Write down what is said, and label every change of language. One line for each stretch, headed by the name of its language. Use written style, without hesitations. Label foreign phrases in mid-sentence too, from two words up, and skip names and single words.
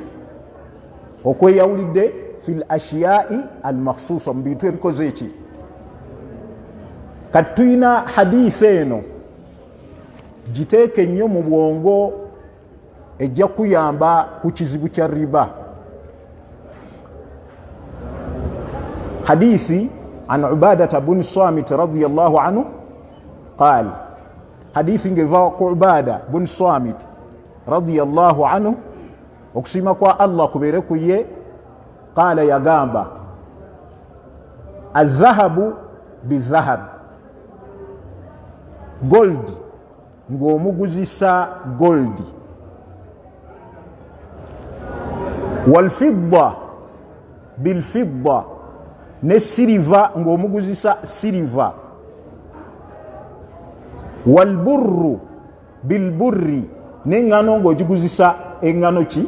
Ganda: Okweyawulidde
Arabic: في الأشياء المخصوصة,
Ganda: mu bintu ebikoze eki? Kati tuyina hadisi eno giteeke nnyo mu bwongo, ejja kuyamba ku kizibu kya riba.
Arabic: حديث عن عبادة بن الصامت رضي الله عنه قال,
Ganda: hadisi ngeva ku
Arabic: Ubada bun Samit رضي الله عنه,
Ganda: okusima kwa Allah kubeere ku ye, qala yagamba
Arabic: الذهب بالذهب,
Ganda: gold ng'omuguzisa gold,
Arabic: والفضة بالفضة,
Ganda: ne siliva ng'omuguzisa siliva,
Arabic: والبر بالبر,
Ganda: n'eŋŋano ng'ogiguzisa eŋŋano ki?